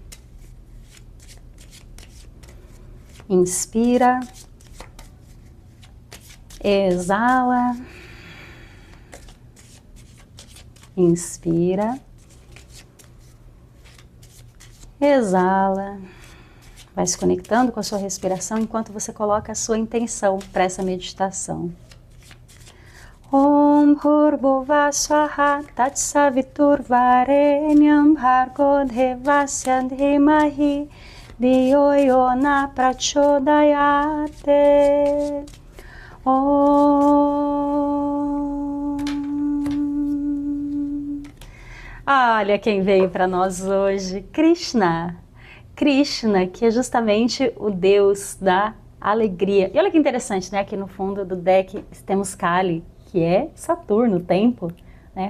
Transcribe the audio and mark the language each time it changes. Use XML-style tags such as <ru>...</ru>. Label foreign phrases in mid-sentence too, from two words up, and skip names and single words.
<pt>Inspira, exala, inspira, exala. Vai se conectando com a sua respiração enquanto você coloca a sua intenção para essa meditação.</pt> <sa>ॐ भूर्भुवः स्वाहा तत्सवितुर्वरेण्यं भर्गो देवस्य धीमहि धियो यो नः प्रचोदयात्.</sa> <pt>Om. Olha quem veio para nós hoje, Krishna. Krishna, que é justamente o Deus da alegria. E olha que interessante, né? Aqui no fundo do deck temos Kali, que é Saturno, o tempo, né?</pt>